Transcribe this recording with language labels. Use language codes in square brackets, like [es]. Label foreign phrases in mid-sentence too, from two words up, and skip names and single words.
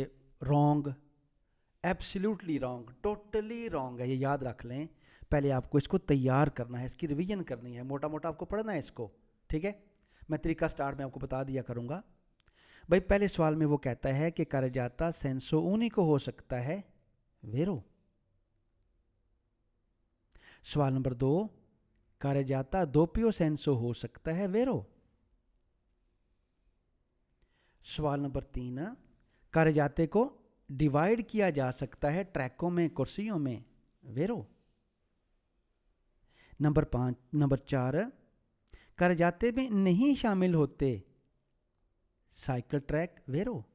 [en] wrong, absolutely wrong, totally wrong [hi] है, ये याद रख लें। पहले आपको इसको तैयार करना है, इसकी रिवीजन करनी है, मोटा मोटा आपको पढ़ना है इसको, ठीक है। मैं तरीका स्टार्ट में आपको बता दिया करूँगा। भाई पहले सवाल में वो कहता है कि [it] carreggiata senso unico [hi] हो सकता है वेरो। सवाल नंबर 2, [it] carreggiata doppio senso [hi] हो सकता है वेरो। सवाल नंबर 3, carreggiate को डिवाइड किया जा सकता है ट्रैकों में, कुर्सियों में, वेरो। नंबर 4, carreggiate में नहीं शामिल होते साइकिल ट्रैक, वेरो।